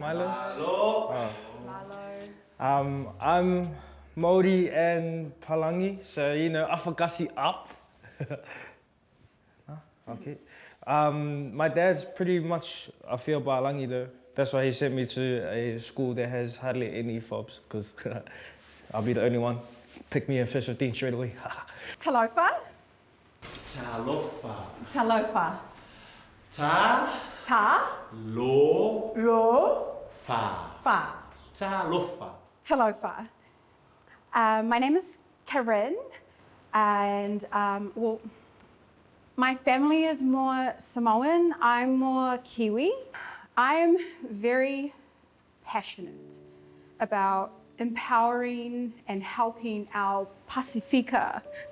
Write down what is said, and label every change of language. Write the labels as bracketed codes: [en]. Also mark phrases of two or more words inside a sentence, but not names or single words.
[en] I'm Maori and Palangi, so you know, Afakasi up. Okay. My dad's pretty much a [sm] Fia Palagi [en] though. That's why he sent me to a school that has hardly any fobs, because I'll be the only one. Pick me in fish 15 straight away. Talofa. Talofa. Talofa. Ta. Ta. Lo. Lo. Fa. Fa. Talofa. Talofa. My name is Karen, and well, my family is more Samoan. I'm more Kiwi. I'm very passionate about empowering and helping our Pacifica.